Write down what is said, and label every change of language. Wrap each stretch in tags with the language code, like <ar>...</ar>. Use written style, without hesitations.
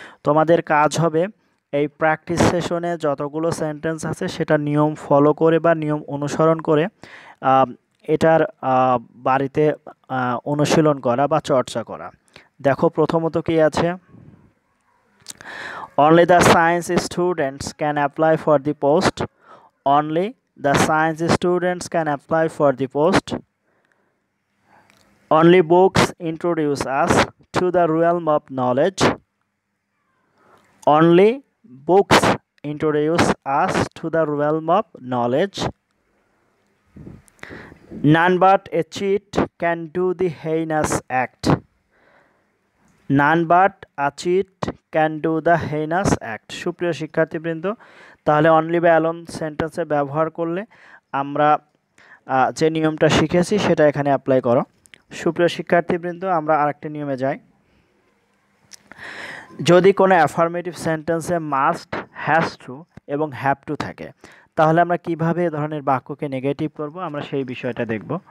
<bn>তোমাদের কাজ হবে এই প্র্যাকটিস সেশনে যতগুলো সেন্টেন্স আছে সেটা নিয়ম ফলো করে বা নিয়ম অনুসরণ করে এটার বাড়িতে অনুশীলন করা বা চর্চা করা। দেখো প্রথমত কি আছে,</bn> <en>Only the science students can apply for the post. Only the science students can apply for the post. Only books introduce us to the realm of knowledge. Only books introduce us to the realm of knowledge. None but a cheat can do the heinous act. None but a cheat can do the heinous act.</en> <bn>সুপ্রিয় শিক্ষার্থীবৃন্দ, তাহলে only বা alone সেন্টেন্সে ব্যবহার করলে আমরা যে নিয়মটা শিখেছি সেটা এখানে অ্যাপ্লাই করো। সুপ্রিয় শিক্ষার্থীবৃন্দ, আমরা আরেকটা নিয়মে যাই। যদি কোনো অ্যাফার্মেটিভ সেন্টেন্সে মাস্ট, হ্যাজ টু এবং হ্যাভ টু থাকে তাহলে আমরা কিভাবে এ ধরনের বাক্যকে নেগেটিভ করব আমরা সেই বিষয়টা দেখব।</bn>